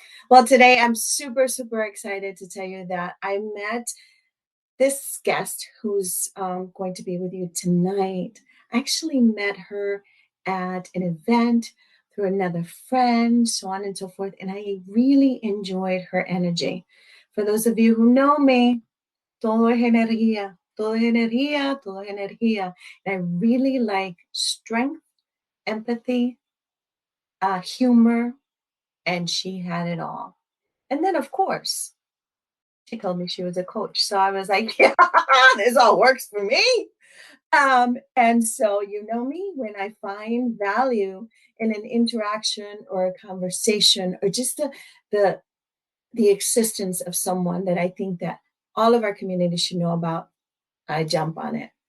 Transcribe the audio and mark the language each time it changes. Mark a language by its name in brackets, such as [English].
[English] Well, today I'm super, super excited to tell you that I met this guest who's going to be with you tonight. I actually met her at an event through another friend, so on and so forth, and I really enjoyed her energy. For those of you who know me, [Spanish] todo es energía, todo es energía, [English] todo es energía. And I really like strength, empathy, humor, and she had it all. And then, of course, she told me she was a coach. So I was like, yeah, this all works for me. And so, you know me, when I find value in an interaction or a conversation or just the existence of someone that I think that all of our community should know about, I jump on it.